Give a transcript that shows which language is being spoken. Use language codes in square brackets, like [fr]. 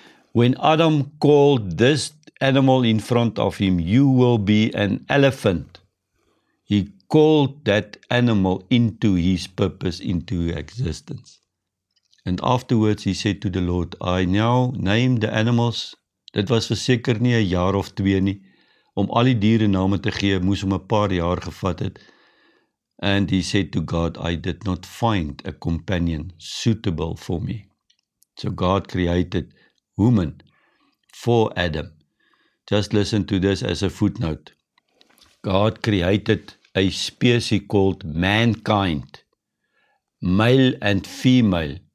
[en] When Adam called this animal in front of him, you will be an elephant. He called that animal into his purpose, into existence. And afterwards he said to the Lord, I now name the animals. [af] Dit was verseker nie 'n jaar of 2 nie. Om al die diere name te gee, moes hom 'n paar jaar gevat het. [en] And he said to God, I did not find a companion suitable for me. So God created woman for Adam. Just listen to this as a footnote. God created a species called mankind, male and female.